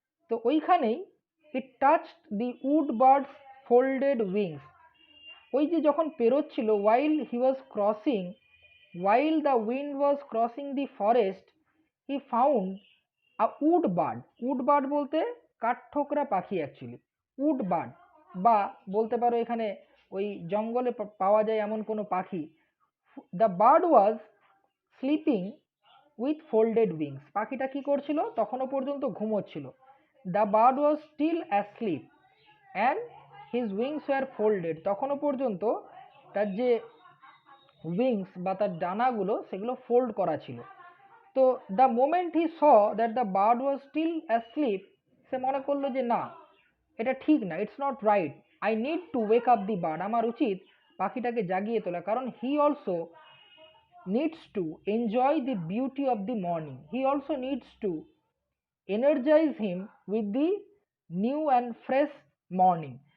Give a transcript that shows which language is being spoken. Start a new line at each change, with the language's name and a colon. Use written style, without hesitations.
Bangla: তো ওইখানেই
English: it touched the wood birds folded wings,
Bangla: ওই যে যখন পেরোচ্ছিল,
English: While he was crossing, while the wind was crossing the forest, he found a wood bird.
Bangla: wood bird বলতে কাঠঠোকরা পাখি অ্যাকচুয়ালি, wood bird বা বলতে পারো এখানে ওই জঙ্গলে পাওয়া যায় এমন কোনো পাখি।
English: the bird was sleeping with folded wings,
Bangla: পাখিটা কি করছিল, তখনও পর্যন্ত ঘুমোচ্ছিল।
English: the bird was still asleep and his wings were folded,
Bangla: তখনও পর্যন্ত তার যে উইংস বা তার ডানাগুলো সেগুলো ফোল্ড করা ছিল।
English: তো the moment he saw that the bird was still asleep,
Bangla: সে মনে করলো যে না, এটা ঠিক না,
English: it's not right, I need to wake up the bird,
Bangla: আমার উচিত পাখিটাকে জাগিয়ে তোলা,
English: কারণ he also needs to enjoy the beauty of the morning, he also needs to energize him with the new and fresh morning.